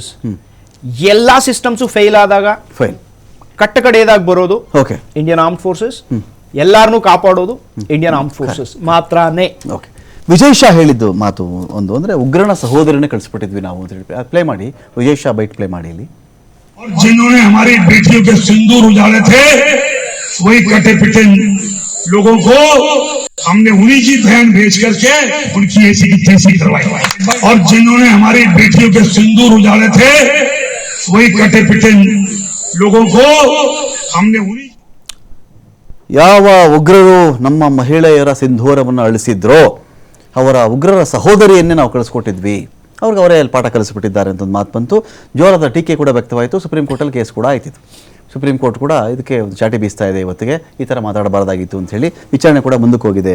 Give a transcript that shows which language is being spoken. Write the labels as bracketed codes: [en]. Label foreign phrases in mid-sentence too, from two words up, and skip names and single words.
[kn] ಎಲ್ಲಾ ಸಿಸ್ಟಮ್ಸು ಫೇಲ್ ಆದಾಗ ಕಟ್ಟ ಕಡೆಯದಾಗ ಬರೋದು ಇಂಡಿಯನ್ ಆರ್ಮ್ಡ್ ಫೋರ್ಸಸ್. ಎಲ್ಲಾರನ್ನೂ ಕಾಪಾಡೋದು ಇಂಡಿಯನ್ ಆರ್ಮ್ಡ್ ಫೋರ್ಸಸ್ ಮಾತ್ರನೇ. ವಿಜಯ್ ಶಾ ಹೇಳಿದ್ದು ಮಾತು ಒಂದು, ಅಂದ್ರೆ ಉಗ್ರನ ಸಹೋದರನೇ ಕಳಿಸ್ಬಿಟ್ಟಿದ್ವಿ ನಾವು ಅಂತ ಹೇಳಿ. ಪ್ಲೇ ಮಾಡಿ, ವಿಜಯ್ ಶಾ ಬೈಟ್ ಪ್ಲೇ ಮಾಡಿ ಇಲ್ಲಿ. [hi] जिन्होंने हमारी बेटियों के सिंदूर उजाड़े थे, वही कटे पिटे लोगों को हमने उन्हीं की बहन भेज करके उनकी ऐसी की तैसी करवाई. और जिन्होंने हमारी बेटियों के सिंदूर उजाड़े थे, वही कटे पिटे लोगों को हमने उन्हीं. [kn] ಯಾವ ಉಗ್ರರು ನಮ್ಮ ಮಹಿಳೆಯರ ಸಿಂಧೂರವನ್ನು ಅಳಿಸಿದ್ರೋ ಅವರ ಉಗ್ರರ ಸಹೋದರಿಯನ್ನೇ ನಾವು ಕಳಿಸ್ಕೊಟ್ಟಿದ್ವಿ, ಅವ್ರಿಗೆ ಅವರೇ ಪಾಠ ಕಲಿಸಿಬಿಟ್ಟಿದ್ದಾರೆ ಅಂತ ಒಂದು ಮಾತು ಬಂತು. ಜೋರಾದ ಟೀಕೆ ಕೂಡ ವ್ಯಕ್ತವಾಯಿತು. ಸುಪ್ರೀಂ ಕೋರ್ಟಲ್ಲಿ ಕೇಸ್ ಕೂಡ ಆಯ್ತಿತ್ತು. ಸುಪ್ರೀಂ ಕೋರ್ಟ್ ಕೂಡ ಇದಕ್ಕೆ ಒಂದು ಚಾಟಿ ಬೀಸ್ತಾ ಇದೆ. ಇವತ್ತಿಗೆ ಈ ಥರ ಮಾತಾಡಬಾರ್ದಾಗಿತ್ತು ಅಂತ ಹೇಳಿ ವಿಚಾರಣೆ ಕೂಡ ಮುಂದಕ್ಕೆ ಹೋಗಿದೆ.